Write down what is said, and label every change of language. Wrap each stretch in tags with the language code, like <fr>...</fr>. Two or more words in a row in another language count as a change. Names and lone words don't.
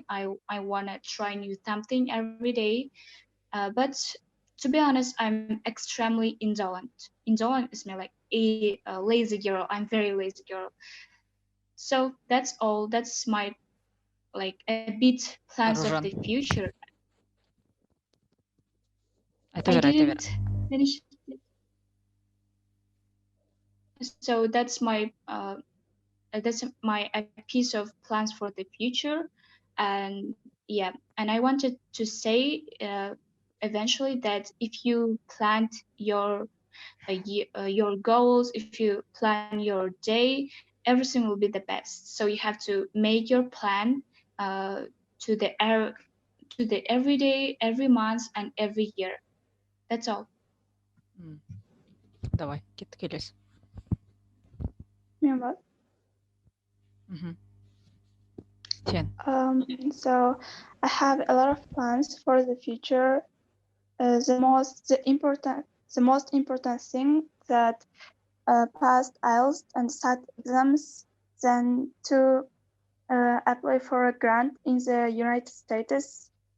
<en>I want to try new something every day, but to be honest, I'm extremely indolent. Indolent is me like a lazy girl. I'm very lazy girl. So that's all. That's my like a bit plans of the Ружан. future.</en> <kk>Айта</kk> <en>I</en> <kk>бер, айта бер.</kk> <en>didn't finish it. So that's my a piece of plans for the future. And yeah, and I wanted to say eventually that if you plant your goals, if you plan your day, everything will be the best. So you have to make your plan uh, to the every day, every month, and every year. That's all.</en> <kk>Давай, кеттік келесі. Мен бар. Мгм. Тен.</kk> <en>So I have a lot of plans for the future. The most important thing that passed IELTS and SAT exams, then to apply for a grant in the United States.</en>